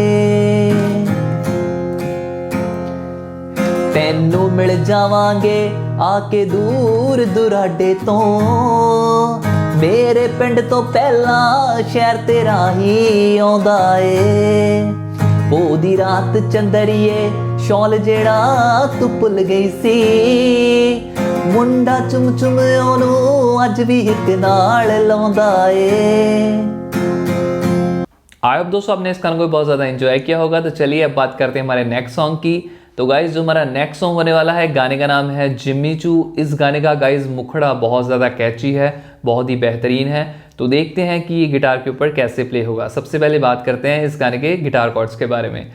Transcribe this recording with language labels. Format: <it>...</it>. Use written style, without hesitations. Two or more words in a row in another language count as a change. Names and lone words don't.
<pa>ਤੈਨੂੰ ਮਿਲ ਜਾਵਾਂਗੇ ਆ ਕੇ ਦੂਰ ਦੁਰਾਡੇ ਤੋਂ ਮੇਰੇ ਪਿੰਡ ਤੋਂ ਪਹਿਲਾਂ ਸ਼ਹਿਰ ਤੇਰਾ ਹੀ ਆਉਂਦਾ ਏ ਉਹਦੀ ਰਾਤ ਚੰਦਰੀਏ ਸ਼ੌਲ ਜਿਹੜਾ ਤੂੰ ਭੁੱਲ ਗਈ ਸੀ ਮੁੰਡਾ ਚੁੰਮ ਚੁੰਮ ਉਹਨੂੰ ਅੱਜ ਭੀ ਏਕ ਨਾਲ ਲਾਉਂਦਾ ਏ।</pa> <en>I hope</en> <hi>दोस्तों आपने इस गाने को बहुत ज़्यादा एंजॉय किया होगा। तो चलिए अब बात करते हैं हमारे</hi> <en>next song</en> <hi>की। तो गाइज जो हमारा</hi> <en>next song</en> <hi>होने वाला है, गाने का नाम है जिम्मी चू। इस गाने का गाइज मुखड़ा बहुत ज़्यादा कैची है, बहुत ही बेहतरीन है। तो देखते हैं कि ये गिटार के ऊपर कैसे प्ले होगा। सबसे पहले बात करते हैं इस गाने के</hi> <en>guitar chords</en> <hi>के बारे में।</hi>